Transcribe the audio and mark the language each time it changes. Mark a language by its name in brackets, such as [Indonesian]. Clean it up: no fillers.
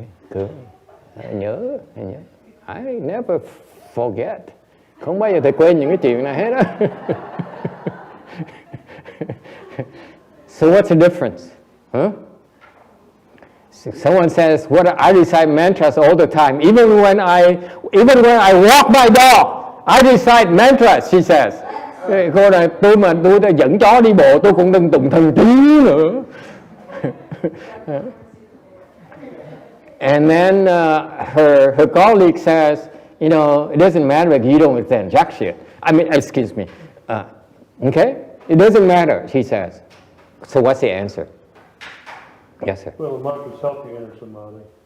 [Vietnamese] Cứ nhớ. [English] I never forget. [Vietnamese] Không bao giờ tôi quên những cái chuyện này hết á. [English] So what's the difference? Huh? Someone says, "What I recite mantras all the time. Even when I walk my dog, I recite mantras." She says. [Vietnamese] Cô này tôi dẫn chó đi bộ tôi cũng đừng tụng thần chú nữa. [English] And then her colleague says, you know, it doesn't matter if you don't understand jack shit. I mean, excuse me. Okay? It doesn't matter, she says. So what's the answer? Yes, sir. Well, the mantras help you enter samadhi.